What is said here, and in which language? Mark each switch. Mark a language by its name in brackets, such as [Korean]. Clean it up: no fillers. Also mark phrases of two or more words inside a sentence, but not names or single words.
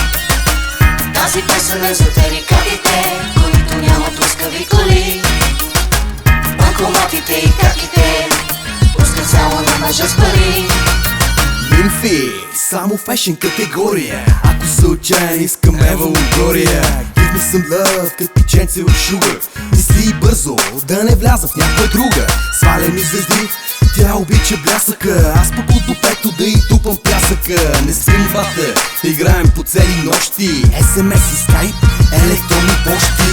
[Bulgarian] Тази песен е за тарикатите, които нямат лъскави коли. Банкоматите и каките пускат само на мъже с пари. Нимфи, само фешен категория. Ако са отчаян, искам Ева Лонгория. [English] Give me some love, [Bulgarian] като пиченце от шугър. Мисли бързо, да не вляза в някоя друга. Свалени звезди, тя обича блясъка. Аз пък от допето да й тупам пясъка. Не спим бата, играем по цели нощи. SMS и скайп, електронни почти.